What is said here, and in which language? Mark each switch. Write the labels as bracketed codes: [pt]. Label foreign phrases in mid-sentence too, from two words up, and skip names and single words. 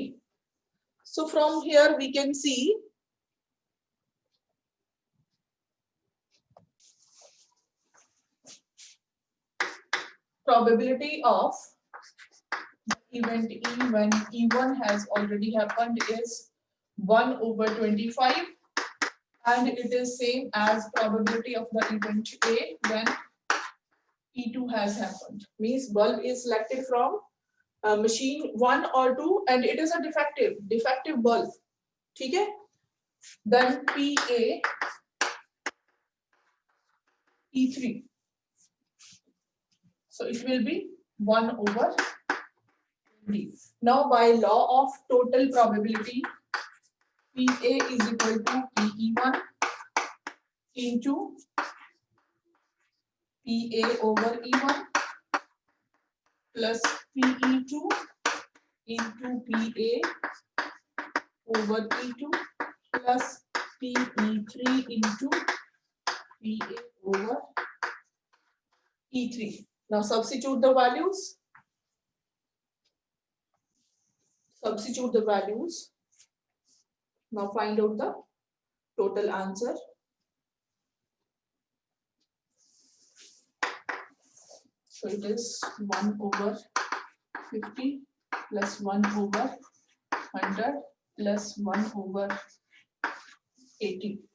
[en] So from here we can see probability of event E when E1 has already happened is 1 over 25, and it is same as probability of the event A when E2 has happened. Means bulb is selected from machine 1 or 2 and it is a defective bulb, [hi] ठीक है, [en] then PA E3, so it will be 1 over 20. Now by law of total probability, PA is equal to PE1 into PA over E1 plus PE2 into PA over E2 plus PE3 into PA over E3. Now substitute the values. Now find out the total answer. So it is 1 over 50 plus 1 over 100 plus 1 over 80.